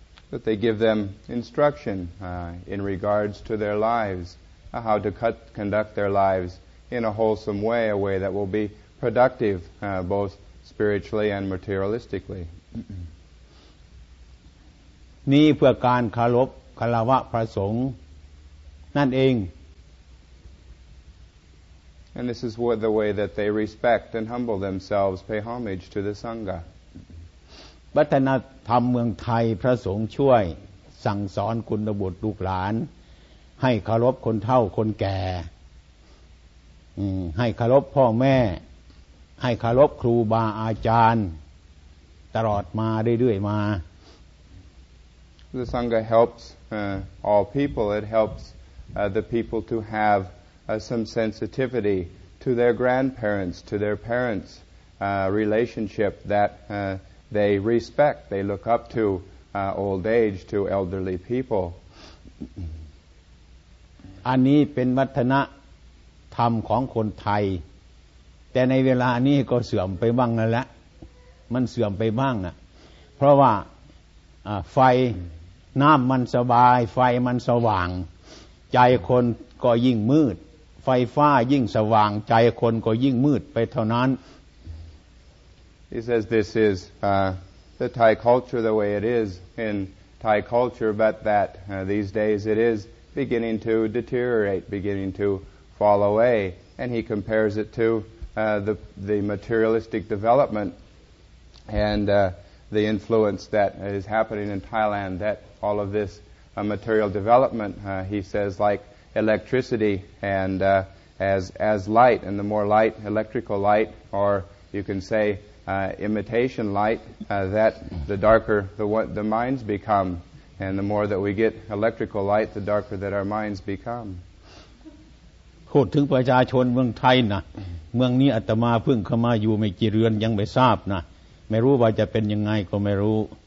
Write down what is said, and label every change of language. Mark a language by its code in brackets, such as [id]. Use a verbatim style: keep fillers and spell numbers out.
[en] that they give them instruction uh, in regards to their lives, uh, how to cut, conduct their lives in a wholesome way, a way that will be productive uh, both spiritually and materialistically. [th] นี่เพื่อการเคารพคฤหัสถ์พระสงฆ์นั่นเอง [en] And this is what the way that they respect and humble themselves, pay homage to the Sangha. [th] วัฒนธรรมเมืองไทยพระสงฆ์ช่วยสั่งสอนคุณบุตรลูกหลานให้เคารพคนเฒ่าคนแก่ให้เคารพพ่อแม่ให้เคารพครูบาอาจารย์ตลอดมาเรื่อยๆมา [en] The Sangha helps uh, all people. It helps uh, the people to have uh, some sensitivity to their grandparents, to their parents' uh, relationship that uh, they respect. They look up to uh, old age, to elderly people. [th] อันนี้เป็นวัฒนธรรมของคนไทยแต่ในเวลานี้ก็เสื่อมไปบ้างแล้วแหละมันเสื่อมไปบ้างอ่ะเพราะว่าไฟน้ำมันสบายไฟมันสว่างใจคนก็ยิ่งมืดไฟฟ้ายิ่งสว่างใจคนก็ยิ่งมืดไปเท่านั้น [en] He says this is uh, the Thai culture the way it is in Thai culture, but that uh, these days it is beginning to deteriorate, beginning to fall away, and he compares it to uh, the the materialistic development and uh, the influence that is happening in Thailand. That all of this uh, material development, uh, he says, like electricity and uh, as as light, and the more light, electrical light, or you can say uh, imitation light, uh, that the darker the what the minds become, and the more that we get electrical light, the darker that our minds become. [th] พูดถึงประชาชนเมืองไทยนะเมืองนี้อาตมาเพิ่งเข้ามาอยู่ไม่กี่เดือนยังไม่ทราบนะไม่รู้ว่าจะเป็นยังไงก็ไม่รู้